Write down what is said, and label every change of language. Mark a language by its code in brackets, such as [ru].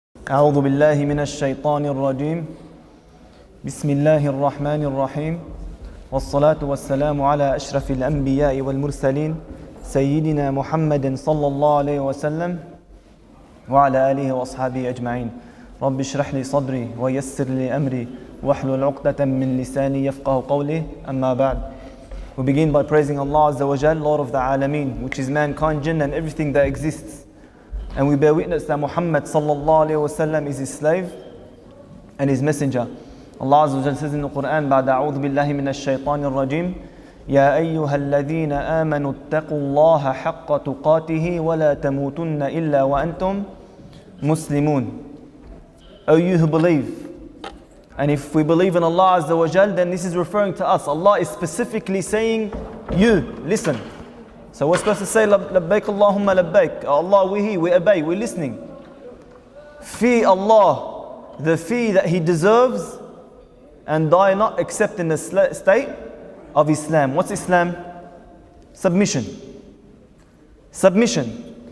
[ar] أعوذ بالله من الشيطان الرجيم بسم الله الرحمن الرحيم والصلاة والسلام على أشرف الأنبياء والمرسلين سيدنا محمد صلى الله عليه وسلم وعلى آله وأصحابه أجمعين رب اشرح لي صدري ويسر لي أمري واحلل عقدة من لساني يفقه قولي أما بعد. [en] We begin by praising Allah Azza wa Jal, Lord of the Alameen, which is mankind, jinn and everything that exists. And we bear witness that Muhammad sallallahu alayhi wa sallam is his slave and his messenger. [ar] Allah Azza wa Jal says in the Quran, بعد أعوذ بالله من الشيطان الرجيم يا أيها الذين آمنوا اتقوا الله حق تقاته ولا تموتن إلا وأنتم مسلمون. [en] O you who believe. And if we believe in Allah Azza wa Jal, then this is referring to us. Allah is specifically saying, you, listen. So we're supposed to say, Labbaik Allahumma labbaik. Allah, we obey, we're listening. Fee Allah, the fee that He deserves, and die not except in the state of Islam. What's Islam? Submission. Submission.